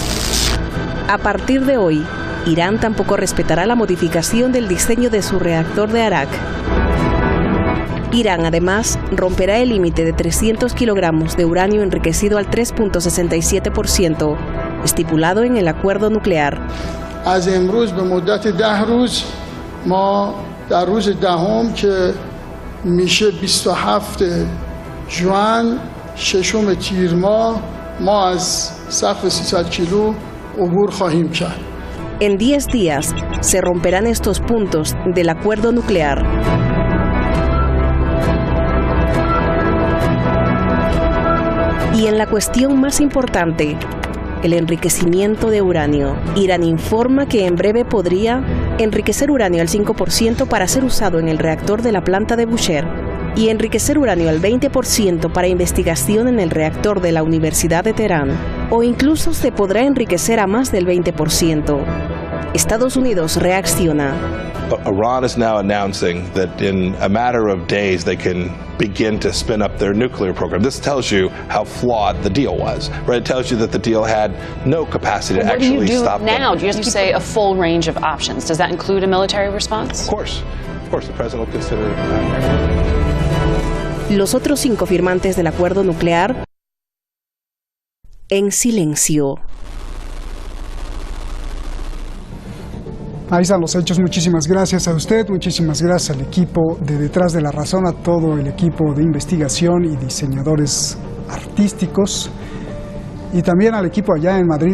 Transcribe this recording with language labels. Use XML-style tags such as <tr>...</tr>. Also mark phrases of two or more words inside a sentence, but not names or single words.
<es>A partir de hoy, Irán tampoco respetará la modificación del diseño de su reactor de Arak. Irán, además, romperá el límite de 300 kilogramos de uranio enriquecido al 3.67%, estipulado en el acuerdo nuclear.</es> <fa>از امروز به مدت 10 روز ما در روز دهم که میشه 27 ژوئن ششم تیر ماه ما از سقف 300 کیلو عبور خواهیم کرد.</fa> <es>En 10 días se romperán estos puntos del acuerdo nuclear. Y en la cuestión más importante, el enriquecimiento de uranio. Irán informa que en breve podría enriquecer uranio al 5% para ser usado en el reactor de la planta de Bushehr y enriquecer uranio al 20% para investigación en el reactor de la Universidad de Teherán, o incluso se podrá enriquecer a más del 20%. Estados Unidos reacciona.</es> <en>Iran is now announcing that in a matter of days they can begin to spin up their nuclear program. This tells you how flawed the deal was, right? It tells you that the deal had no capacity to actually stop them. What do you do now? Do you say a full range of options? Does that include a military response? Of course, the president will consider that.</en> <es>Los otros 5 firmantes del acuerdo nuclear en silencio. Ahí están los hechos. Muchísimas gracias a usted, muchísimas gracias al equipo de Detrás de la Razón, a todo el equipo de investigación y diseñadores artísticos, y también al equipo allá en Madrid.</es>